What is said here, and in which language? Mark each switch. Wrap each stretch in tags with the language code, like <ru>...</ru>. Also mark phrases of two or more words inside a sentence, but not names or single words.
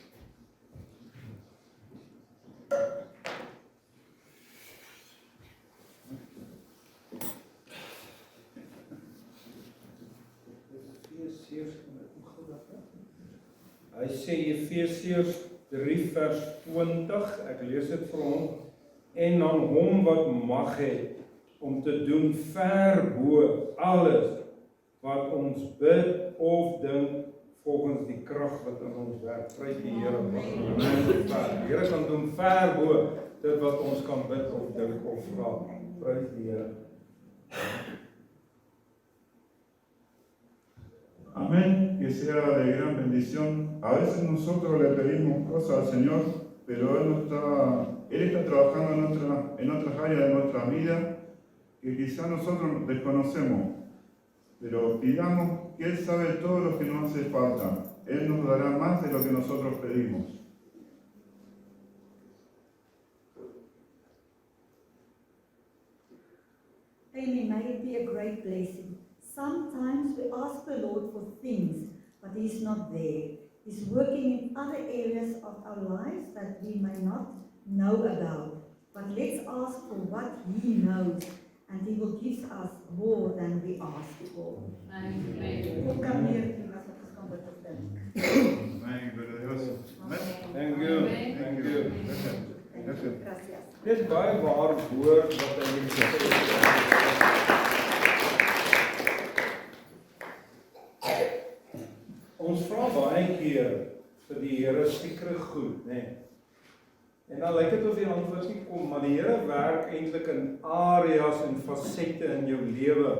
<af>Hy sê Efesiërs 3 vers 20, ek lees dit vir hom, en aan hom wat mag het om te doen ver bo alles wat ons bid of dink volgens die krag wat in ons werk. Prys die Here. Die Here kan doen ver bo dit wat ons kan bid of dink of vra. Prys die Here.</af> <es>Amén, que sea de gran bendición. A veces nosotros le pedimos cosas al Señor, pero Él está trabajando en otras áreas de nuestra vida que quizás nosotros desconocemos, pero pidamos que Él sabe todo lo que nos hace falta. Él nos dará más de lo que nosotros pedimos. Amen.</es> <en>May it be a great blessing. Sometimes we ask the Lord for things, but He's not there. He's working in other areas of our lives that we may not know about. But let's ask for what He knows, and He will give us more than we ask for. Amen.</en> <af>Kom kan meer doen as wat ons kan bid of dink.</af> <es>Amén, gloria a Dios. Amén.</es> <en>Thank you. Thank you.</en> <es>Gracias. Gracias.</es> <af>Dis baie waar woord wat hy hier gesê het. Ons vra baie keer vir die Here sekere goed, né? En dan lyk dit of die antwoord nie kom, maar die Here werk eintlik in areas en fasette in jou lewe.</af>